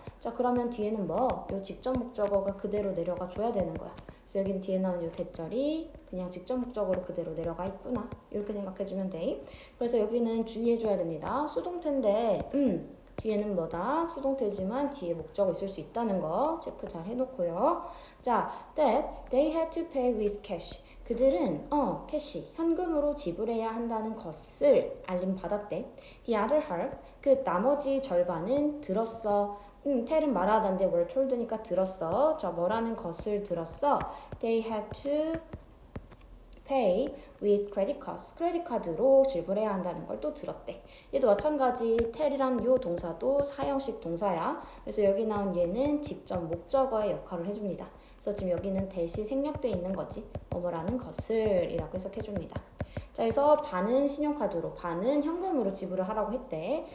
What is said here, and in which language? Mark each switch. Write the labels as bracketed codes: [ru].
[ko] 자, 그러면 뒤에는 요 직접 목적어가 그대로 내려가 줘야 되는 거야. 그래서 여긴 뒤에 나온 요 대절이 그냥 직접 목적어로 그대로 내려가 있구나. 이렇게 생각해주면 돼. 그래서 여기는 주의해줘야 됩니다. 수동태인데 뒤에는 뭐다? 수동태지만 뒤에 목적어 있을 수 있다는 거 체크 잘 해놓고요. [en] 자, that they had to pay with cash. [ko] 그들은 캐시, 현금으로 지불해야 한다는 것을 알림받았대. [en] The other half, [ko] 그 나머지 절반은 들었어. 텔은 말하던데 [en] were told [ko] 니까 들었어. 자, 뭐라는 것을 들었어? [en] They had to pay with credit cards. [ko] 크레딧 카드로 지불해야 한다는 걸 또 들었대. 얘도 마찬가지 텔이란 요 동사도 사형식 동사야. 그래서 여기 나온 얘는 직접 목적어의 역할을 해줍니다. 그래서 지금 여기는 대시 생략돼 있는 거지. 뭐뭐라는 것을 이라고 해석해줍니다. 자, 그래서 반은 신용카드로, 반은 현금으로 지불을 하라고 했대.